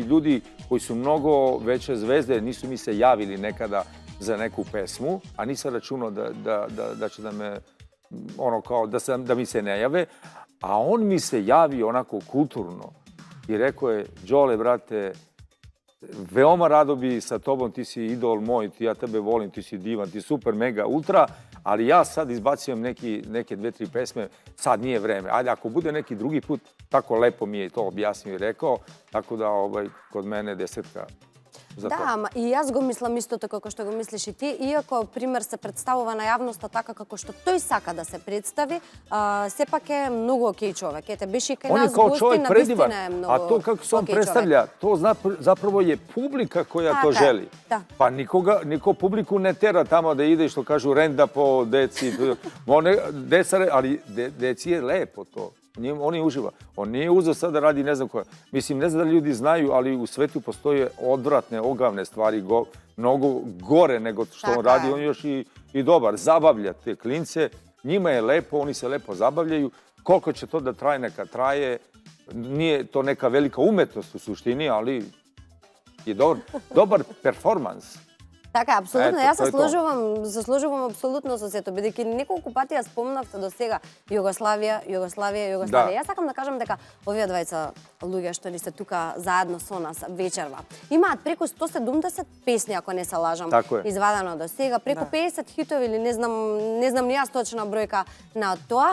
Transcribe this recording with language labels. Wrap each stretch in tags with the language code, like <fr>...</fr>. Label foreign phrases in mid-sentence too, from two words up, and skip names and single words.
<sr>ljudi koji su mnogo veće zvezde nisu mi se javili nekada za neku pesmu, a nisam računao da će da me, ono kao, da mi se ne jave, a on mi se javio onako kulturno i rekao je, Đole, brate, veoma rado bi sa tobom, ti si idol moj, ja tebe volim, ti si divan, ti super, mega, ultra, ali ja sad izbacujem neke 2-3 pesme, sad nije vreme. Ajde, ako bude neki drugi put, tako lepo mi je to objasnio i rekao, tako da kod mene 10. za</sr> <mk>Да,</mk> <sr>to.</sr> <mk>ама и јас го мислам истото како што го мислиш и ти, иако пример се представува на јавноста така како што тој сака да се представи, сепак е многу окей човек. Ете, беше и кај</mk> <sr>On je</sr> <mk>нас</mk> <sr>kao</sr> <mk>гости,</mk> <sr>čovjek</sr> <mk>на</mk> <sr>predivan,</sr> <mk>вистина е многу</mk> <sr>a to kako se on</sr> <mk>окей</mk> <sr>predstavlja, to zapravo je publika koja to</sr> <mk>Така е,</mk> <sr>želi.</sr> <mk>да.</mk> <sr>Pa niko publiku ne tera tamo da ide, što kažu, renda po deci. Ali deci je lepo to. Oni uživa. On nije uzeo sad da radi ne znam koja. Mislim, ne znam da ljudi znaju, ali u svetu postoje odvratne, ogavne stvari, mnogo gore nego što on radi. On je još i dobar. Zabavlja te klince. Njima je lepo, oni se lepo zabavljaju. Koliko će to da traje, neka traje. Nije to neka velika umetnost u suštini, ali je dobar performans.</sr> <mk>Така, апсолутно. Ето, Јас тоа е се сложувам апсолутно со сето, бидејќи неколку пати ја спомнавте до сега Југославија. Да. Јас сакам да кажам дека овие двајца луѓе што ни се тука заедно со нас вечерва, имаат преку 170 песни, ако не се лажам, извадено до сега, преку 50 хитови или не знам ни јас точна бројка на тоа.</mk>